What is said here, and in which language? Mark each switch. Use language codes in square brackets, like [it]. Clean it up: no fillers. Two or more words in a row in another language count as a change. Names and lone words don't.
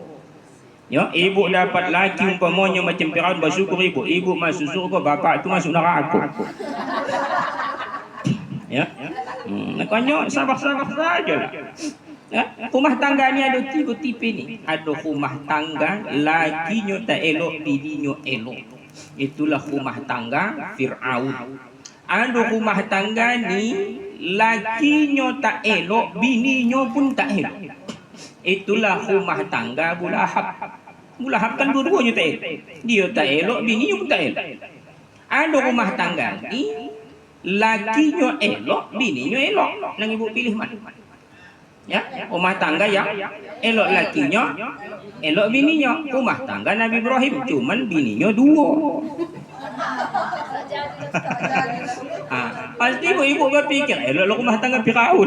[ms] Ya, ibu dapat laki umpamanya macam Fir'aun, bersyukur ibu. Ibu masuk surga, bapak tu masuk neraka. Ya, makanya sabar-sabar saja lah. Ya, rumah tangga ni ada 3 tipe ni. Ada rumah tangga lakinya tak elok, bininya elok. Itulah rumah tangga Fir'aun. Ada rumah tangga ni lakinya tak elok, bininya pun tak elok. Itulah rumah tangga Abu Lahab. Abu Lahab kan dua-duanya tak elok. Dia tak elok, bininya pun tak elok. Ada rumah tangga ni lakinya elok, bininya elok. Nang ibu pilih mana? Ya, rumah tangga yang elok lakinya, elok bininya. Rumah tangga Nabi Ibrahim, cuman bininya 2. Pasti ibu-ibu berpikir, elok rumah tangga Firaun.